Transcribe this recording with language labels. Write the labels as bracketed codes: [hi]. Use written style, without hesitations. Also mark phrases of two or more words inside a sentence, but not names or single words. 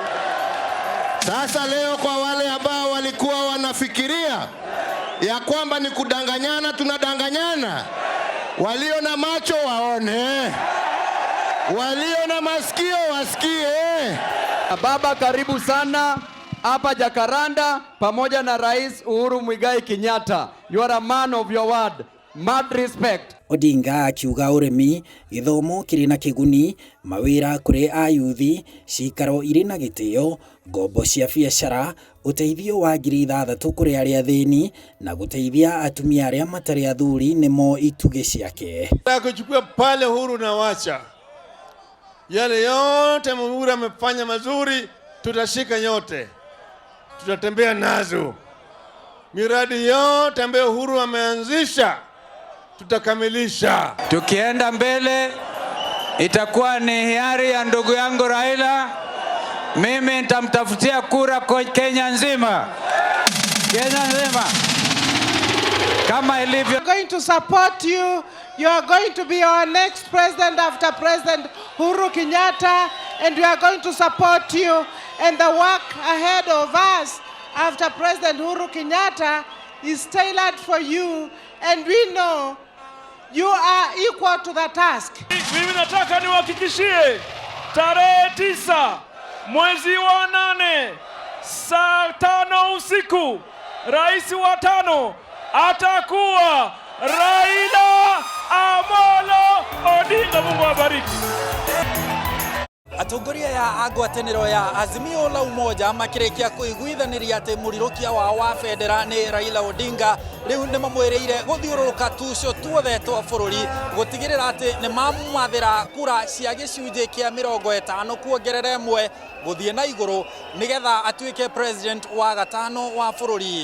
[sw] Sasa leo kwa wale ambao walikuwa wanafikiria ya kwamba ni kudanganyana, tunadanganyana. Walio na macho waone, walio na masikio wasikie. Baba, karibu sana hapa Jacaranda pamoja na Rais Uhuru Muigai Kenyatta. [en] You are a man of your word. Mad respect. [ki] Odinga akiuga ũrĩmi, gĩthomo kĩrĩ na kĩguni, mawĩra kũrĩ ayuthi, cikaro irĩ na gĩtĩo, ngombo cia biacara, ũteithio wa 6,000 kũrĩ arĩa athĩni na gũteithia atumia arĩa matarĩ athuri nĩmo itugĩ ciake. [sw] Kuchukua pale Uhuru na wacha yale yote Uhuru amefanya mazuri, tutashika yote, tutatembea nazo. Miradi yote ambayo Uhuru ameanzisha tutakamilisha. Tukienda mbele itakuwa ni hiari ya ndugu yangu Raila. Mimi nitamtafutia kura kwa Kenya nzima. Kama ilivyo. [en] We are going to support you. You are going to be our next president after President Uhuru Kenyatta, and we are going to support you, and the work ahead of us after President Uhuru Kenyatta is tailored for you, and we know you are equal to the task. [sw] Mimi nataka niwahakikishie tarehe 9 mwezi wa 8 saa 5 usiku, rais wa 5 atakuwa Raila Odinga. Mungu awabariki. [ki] Atongoria ya ngwatanĩro ya Azimio la Umoja makĩrĩkia kũiguithaniria atĩ mũrirũkia wao wa bendera nĩ Raila Odinga, rĩu nĩ mamwĩrĩire gũthiũrũrũka tucio tuothe twa bũrũri gũtigĩrĩra atĩ nĩ mamwathĩra kura cia gĩcunjĩ kĩa 50 kuongerera 1 gũthiĩ na igũrũ nĩgetha atuĩke president wa 5 wa bũrũri.